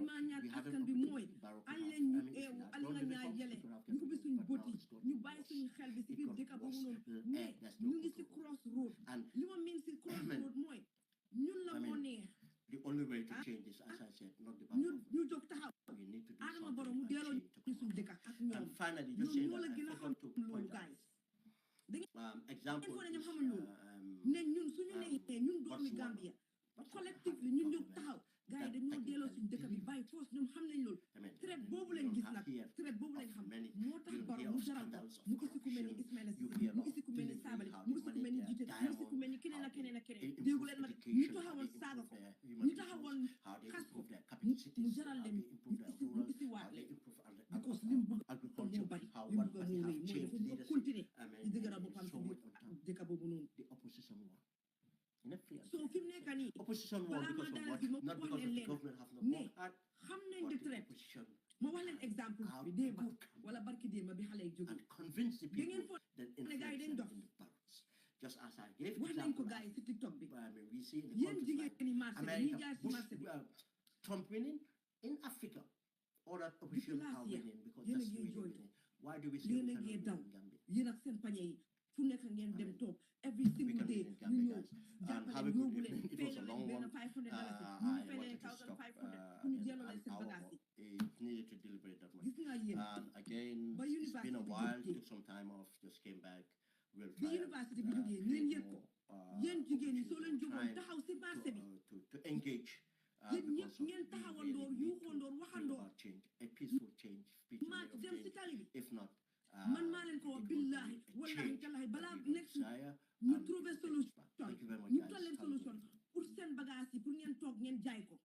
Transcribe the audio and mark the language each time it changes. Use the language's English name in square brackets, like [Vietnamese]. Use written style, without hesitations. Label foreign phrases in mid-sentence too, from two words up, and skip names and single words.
[English] We haven't opened Barrow. The only way to change this, as I said, not the Barrow. We need to do something. And finally, just saying that I forgot to point out. Example is [Wolof] collectively ñun ñu taxaw gars yi dañoo delloo suñu dëkk bi bàyyi force ñoom xam nañ loolu traite boobu lañ gis nag traite boobu lañ xam moo tax Barrow mu jaral ko mu gis ku mel ni Ismaïla Cissé mu gis ku mel ni Sabally mu gis ku mel ni Jité mu gis ku mel ni keneen ak keneen ak keneen déggu leen ma ñu taxawoon saaga ko ñu taxawoon xas ko mu jaral leen mu isi waat leen because li mu bëgg moo bari li mu bëgg moo rëy mooy dafa bëgg continuer di dëgëral boppam ci biir dëkk boobu noonu [English] opposition won because of what? Not because the government have not worked hard. But the opposition [Wolof] ma wax leen exemple bi démba wala barki démba bi xale yi jóge [English] and convince the people that influence them in the balance. Just as I gave example of, [Wolof] ci TikTok bi [English] we see in the countries like America, Trump winning in Africa, all that opposition are winning because that's the reason winning. Why do we say we cannot win in Gambia? [Wolof] yéen ak seen pañe yi fu nekk ngeen dem toog [English] every single day [Wolof] ñu ñëw jàppale yóbbu leen [English] it was a long one. I wanted to stop it needed to deliberate that much. And again, it's been a while, took some time off, just came back. We'll try [Wolof] university bi jógee ngeen yëg ko yéen jigéen ñi soo leen jógoon taxaw si marché bi [English] to engage [Wolof] yéen ñëpp ngeen taxawandoor yuuxandoor waxandoor [English] change, a peaceful change, [Wolof] dem si tali bi [English] if not [Wolof] man maa leen ko wax [Arabic] بالله والله تالله [Wolof] balaa next ñu [French] trouver solution [Wolof] ñu tal leen [French] solution pour [Wolof] seen bagage yi pour ngeen toog ngeen jaay ko